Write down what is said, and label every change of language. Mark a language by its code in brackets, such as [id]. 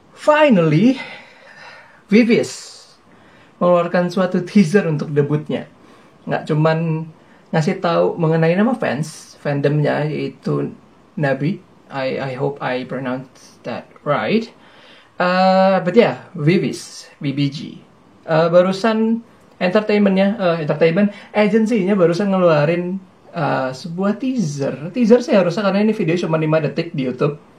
[id] Finally, Vivis mengeluarkan suatu teaser untuk debutnya. Nggak cuman ngasih tahu mengenai nama fandomnya yaitu Nabi. [en] I hope I pronounced that right. But yeah, Vivis, VBG. [id] Barusan entertainment agency-nya barusan ngeluarin sebuah teaser sih harusnya karena ini video cuma 5 detik di YouTube.